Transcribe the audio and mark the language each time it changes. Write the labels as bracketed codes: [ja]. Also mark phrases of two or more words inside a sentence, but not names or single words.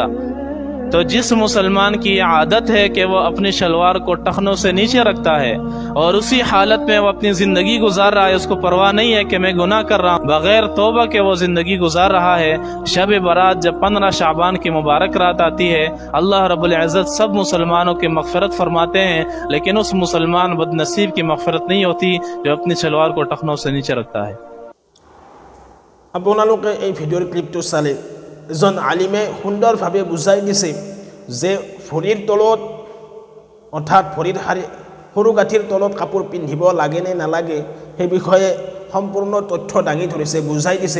[hi] तो जिस मुसलमान की ये आदत है कि वो अपनी शलवार को टखनों से नीचे रखता है और उसी हालत में वो अपनी जिंदगी गुजार रहा है, उसको परवाह नहीं है कि मैं गुनाह कर रहा हूँ, बगैर तौबा के वो जिंदगी गुजार रहा है। शब बारात जब 15 शाबान की मुबारक रात आती है, [ar] الله رب العزة [hi] सब मुसलमानों की मगफिरत फरमाते हैं, लेकिन उस मुसलमान बदनसीब की मगफिरत नहीं होती जो अपनी शलवार को टखनों से नीचे रखता है। [as] আপোনালোকে এই ভিডিঅ'ৰ ক্লিপটো চালে এজন আলিমে সুন্দৰভাৱে বুজাই দিছে যে ভৰিৰ তলত অৰ্থাৎ ভৰিৰ সৰু গাঁঠিৰ তলত কাপোৰ পিন্ধিব লাগে নে নালাগে সেই বিষয়ে সম্পূৰ্ণ তথ্য দাঙি ধৰিছে, বুজাই দিছে।